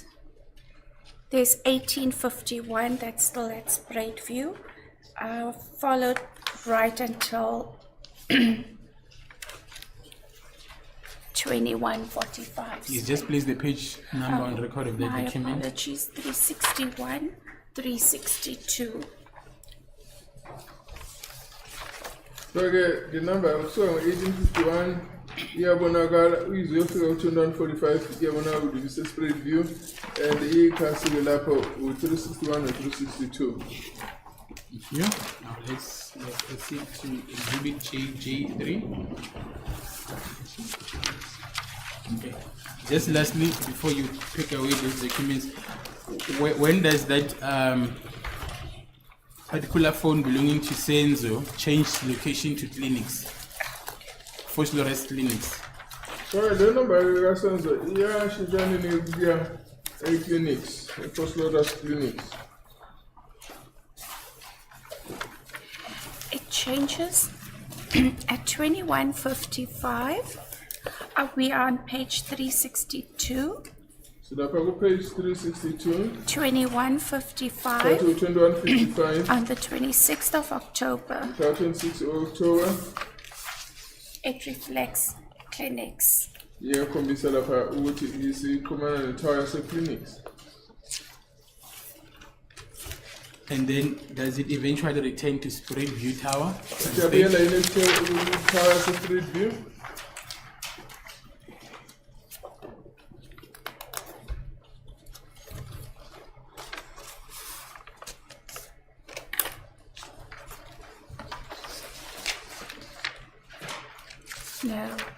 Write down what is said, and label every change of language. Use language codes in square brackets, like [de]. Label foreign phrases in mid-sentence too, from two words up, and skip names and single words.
[en] There's 1851 that's still at spread view, followed right until 2145. Please just place the page number on record of that My document. apologies, 361, 362. So the number also [zu] 1851 iyabonakala uyizofika ku-245 iyabonakala kudivisa spread view and ikhasile lapho u-361 no-362. [en] Thank you. Now let's proceed to exhibit J3. Okay. Just lastly, before you pick away those documents, when does that particular phone belonging to Senzo change location to clinics? Vosloorus clinics. So the number [zu] kaSenzo iyashintshana nekuya e-clinics, e-Vosloorus clinics. [en] It changes at 2155. We are on page 362. [zu] So lapha ku-page 362 [en] 2155 to 2155 on the 26th of October. 26 October It reflects clinics. [zu] iyakhombisa lapha ukuthi isiqhumana netower yase-clinics. [en] And then does it eventually return to spread view tower? [zu] Siyabuyela yini itower yase-spread view? [en] No.